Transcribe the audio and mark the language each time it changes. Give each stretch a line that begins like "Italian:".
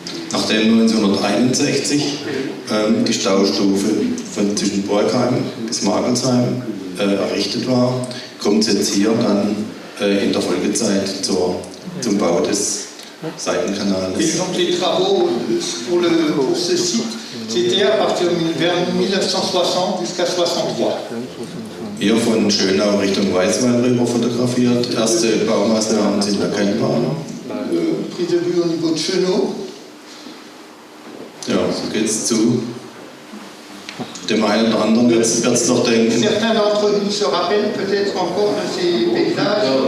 German: Nachdem 1961 die Staustufe zwischen Borgheim bis Magelsheim errichtet war, kommt es jetzt hier dann in der Folgezeit zum Bau des Seitenkanals.
French: Et donc les travaux pour ce site, c'était à partir vers 1960 jusqu'à 63.
German: Hier von Schönau Richtung Weißwein rüber fotografiert. Erste Baumaßnahmen sind erkennbar.
French: Prise de vue au niveau de Chenot.
German: Ja, so geht's zu. Dem einen oder anderen wird es noch denken.
French: Certains d'entre nous se rappellent peut-être encore de ces paysages.